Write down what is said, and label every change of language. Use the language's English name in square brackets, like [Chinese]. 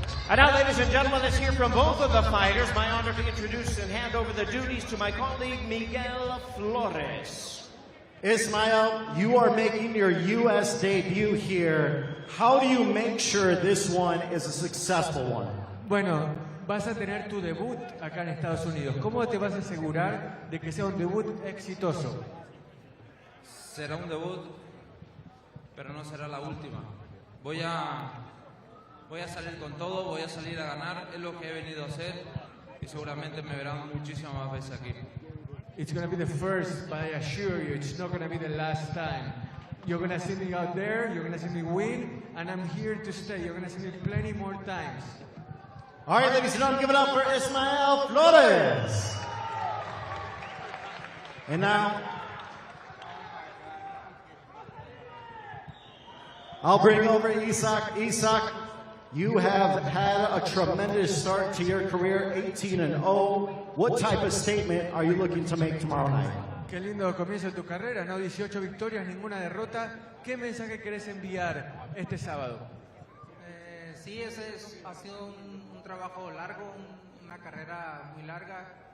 [English] And now, ladies and gentlemen, let's hear from both of the fighters. My honor to introduce and hand over the duties to my colleague, Miguel Flores. Ismael, you are making your U.S. debut here. How do you make sure this one is a successful one? [Spanish] Bueno, vas a tener tu debut acá en Estados Unidos. ¿Cómo te vas a asegurar de que sea un debut exitoso? Será un debut, pero no será la última. Voy a salir con todo, voy a salir a ganar, es lo que he venido a hacer y seguramente me verán muchísimas más veces aquí. [English] It's going to be the first, but I assure you, it's not going to be the last time. You're going to see me out there, you're going to see me win, and I'm here to stay. You're going to see me plenty more times. All right, ladies and gentlemen, give it up for Ismael Flores. And now, I'll bring over Isaac. Isaac, you have had a tremendous start to your career, 18-0. What type of statement are you looking to make tomorrow night? [Spanish] Qué lindo comienzo de tu carrera, ¿no? 18 victorias, ninguna derrota. ¿Qué mensaje querés enviar este sábado? Sí, ha sido un trabajo largo, una carrera muy larga.